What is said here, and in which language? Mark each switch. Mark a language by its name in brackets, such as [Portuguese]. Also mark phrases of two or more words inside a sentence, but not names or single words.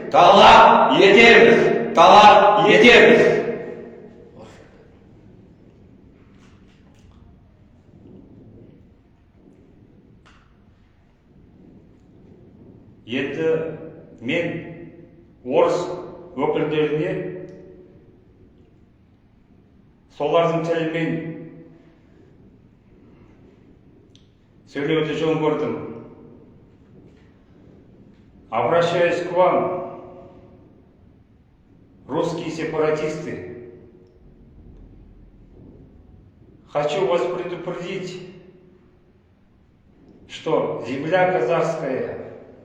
[Kazakh] Енді мен орыс өкілдеріне солардың тілімен сөйлеуді жөн көрдім. [Russian] Обращаюсь к вам, русские сепаратисты. Хочу вас предупредить, что земля казахская,